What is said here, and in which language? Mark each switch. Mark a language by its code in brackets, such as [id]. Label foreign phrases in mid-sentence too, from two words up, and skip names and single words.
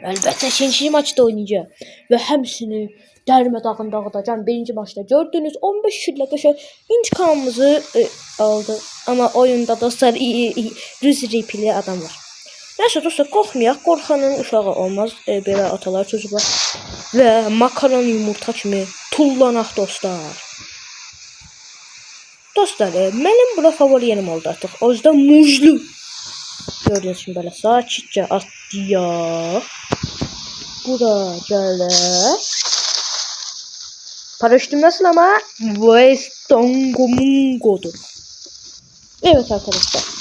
[tr] Elbette ikinci maçda oynayacağım. Ve hepsini darmadağın dağıtacağım. Birinci maçta gördüğünüz [az] 15 killə qəşəng intikamımızı aldı. [tr] Ama oyunda dostlar düz repli adam var. [az] Neyse dostlar, qorxmayaq. Qorxanın uşağı olmaz. Belə atalar sözü var. Ve makaron yumurta kimi tullanaq dostlar. Dostlar, mənim bura favori yerim oldu artıq. [tr] O yüzden muzlu. Gördüğünüz gibi böyle sakitçe atlıyor. [az] Bura gəlir. [tr] Paraşütüm nasıl ama? Westongomungo'dur. Evet arkadaşlar.